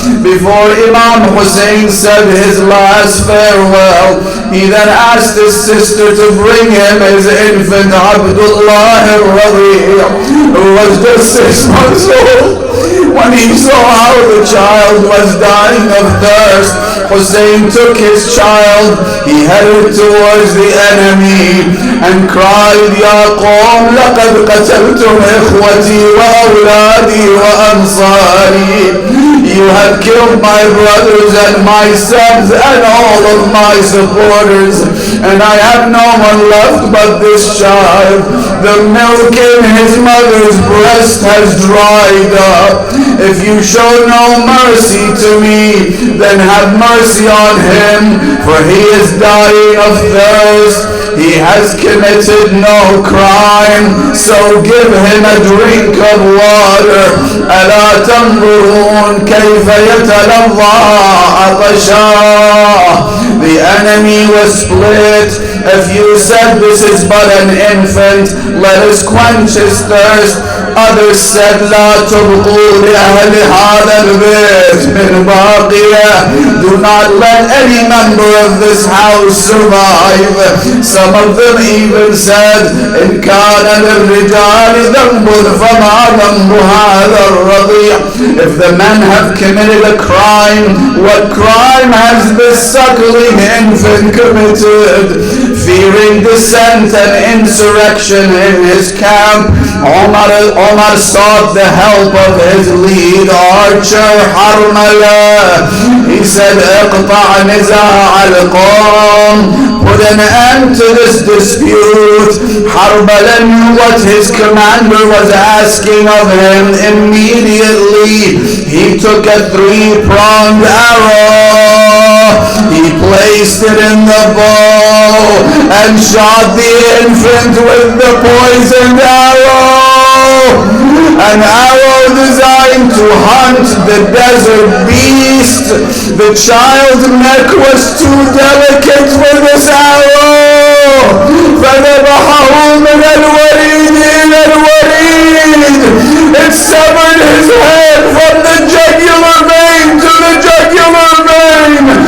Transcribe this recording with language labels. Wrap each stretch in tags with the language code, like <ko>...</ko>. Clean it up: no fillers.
<en>Before Imam Hussein said his last farewell, he then asked his sister to bring him his infant Abdullah al-Radhi, who was just 6 months old. When he saw how the child was dying of thirst, Hussein took his child, he headed towards the enemy, and cried,</en> <ar>Ya Qawm, لَقَدْ قَتَلْتُمْ إِخْوَتِي وَأَوْلَادِي وَأَنصَارِي.</ar> <en>You have killed my brothers and my sons and all of my supporters, and I have no one left but this child. The milk in his mother's breast has dried up. If you show no mercy to me, then have mercy on him, for he is dying of thirst. He has committed no crime, so give him a drink of water.</en> <ar>ألا تنظرون كيف يتلظى عطشا.</ar> <en>The enemy was split. If you said this is but an infant, let us quench his thirst. Others said,</en> <ar>لا تبقوا لأهل هذا البيت من باقية.</ar> <en>Do not let any member of this house survive. Some of them even said,</en> <ar>إن كان للرجال ذنب فما ذنب هذا الرضيع.</ar> <en>If the men have committed a crime, what crime has this suckling infant committed? Fearing dissent and insurrection in his camp, Omar sought the help of his lead archer, Harmala. He said,</en> <ar>اقطع نزاع القوم.</ar> <en>Put an end to this dispute. Harmala knew what his commander was asking of him. Immediately, he took a 3-pronged arrow. He placed it in the bow and shot the infant with the poisoned arrow. An arrow designed to hunt the desert beast. The child's neck was too delicate for this arrow.</en> <ar>فذبحه من الوريد إلى الوريد.</ar> <en>It severed his head from the jugular vein to the jugular vein.</en>